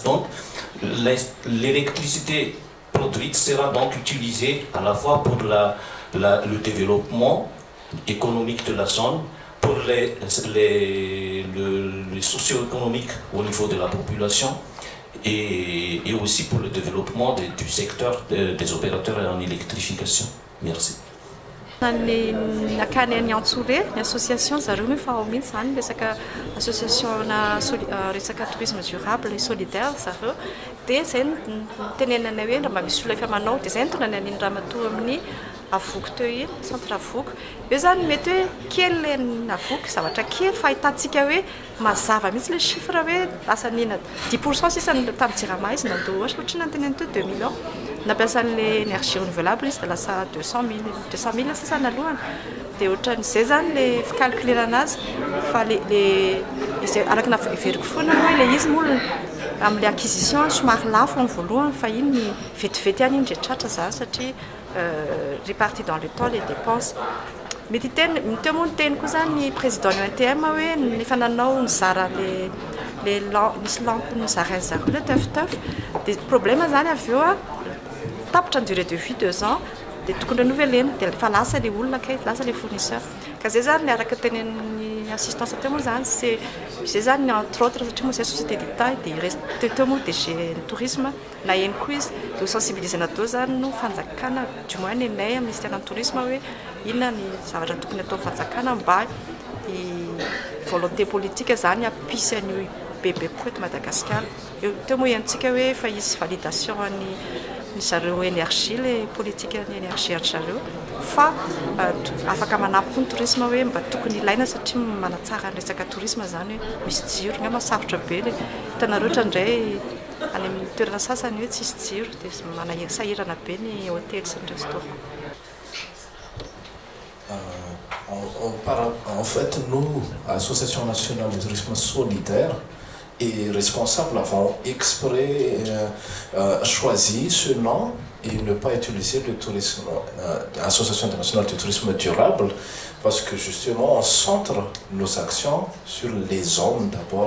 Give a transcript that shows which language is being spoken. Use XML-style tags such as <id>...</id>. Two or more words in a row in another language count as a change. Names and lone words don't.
<fr>Donc l'électricité produite sera donc utilisée à la fois pour le développement économique de la zone, pour les socio-économiques au niveau de la population et aussi pour le développement du secteur des opérateurs en électrification. Merci.</fr> <mg>Nakany any Antsore, ny association zareo moa efa ao mihitsy zany resaka associationna resaka</mg> <fr>tourisme durable et solidaire</fr> <mg>zareo, dia zay tenenana hoe raha mba misy olona efa manao dia zay ny tonga ny aniny ramatoa amin'ny avoky teo iny, centre avoky. Io zany mety hoe kely le avoky, zavatra kely fa ahitantsika hoe mazava mihitsy le chiffre hoe lasa nina 10% sisany tamin'ny Jirama izy nandoa ohatra ohatry nantenany teo 2 millions. Nampiasan'le</mg> <fr>énergie renouvelable</fr> <mg>izy dia lasa 200 000 sasany alohany. Dia ohatran'izay zany le fikalkulerana azy fa araka naveriko foana hoe le izy moa amin'ny acquisition somary lafo amin'ny voalohany fa iny ny vetivety ihany iny ndre tratra zany satria</mg> <fr>réparti dans le temps les dépenses.</fr> <mg>Mety teo moa ny teny koa zany ny président ny ONTM hoe nefa nanao nizara misy lampe nizarainy zareo le teufteuf dia problème zany avy eo tapitra ny</mg> <fr>durée de vie</fr> <mg>2 ans dia tokony renovelena dia fa lasa le olona kay lasa le fournisseur ka zay zany le araka tenen'ny assistance teo moa zany zay zany</mg> <fr>entre autres</fr> <mg>satria moa zay société d'état dia teo moa DG tourisme na eny koa izy dia ho sensibilisena teo zany no fanjakana du moins ny anay amin'ny ministère ny tourisme hoe inona ny zavatra tokony atao fanjakana mba i</mg> <fr>volonté politique</fr> <mg>zany ampisy an'io bebe koa eto Madagasikara. Teo moa iantsika hoe fa izy validation ny zareo énergie, le politique ny énergie any zareo fa afaka manampy koa ny tourisme hoe mba tokony ilaina satria manatsara ny resaka tourisme zany hoe misy jiro nga masarotra be le hitanareo ohatra indray any amin'ny toerana sasany hoe tsisy jiro dia sahirana be ny hôtel sy ny restaurant.</mg> <fr>En fait, nous, Association nationale de tourisme solidaire, et responsables avons exprès choisi ce nom et ne pas utiliser le tourisme, Association nationale de tourisme durable, parce que justement on centre nos actions sur les hommes d'abord.</fr>